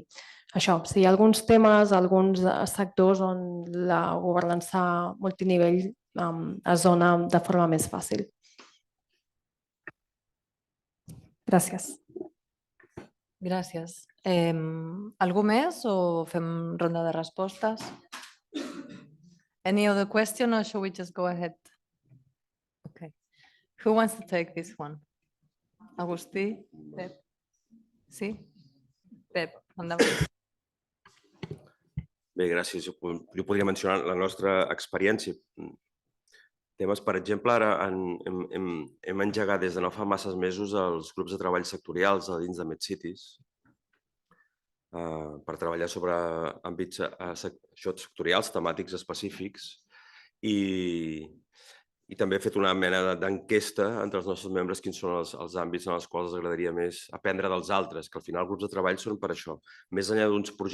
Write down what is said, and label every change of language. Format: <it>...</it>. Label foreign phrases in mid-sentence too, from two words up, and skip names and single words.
<ca>Això, si hi ha alguns temes, alguns sectors on la governança multinivell es dona de forma més fàcil. Gràcies. Gràcies. Algú més o fem ronda de respostes?</ca> <en>Any other question or shall we just go ahead? Okay. Who wants to take this one?</en> <ca>Agustí? Pep? Sí? Pep, endavant. Bé, gràcies. Jo podria mencionar la nostra experiència. Temes, per exemple, ara hem engegat des de no fa masses mesos els grups de treball sectorials a dins de MedCities per treballar sobre àmbits sectorials, temàtics específics i també he fet una mena d'enquesta entre els nostres membres quins són els àmbits en els quals els agradaria més aprendre dels altres, que al final els grups de treball són per això.</ca>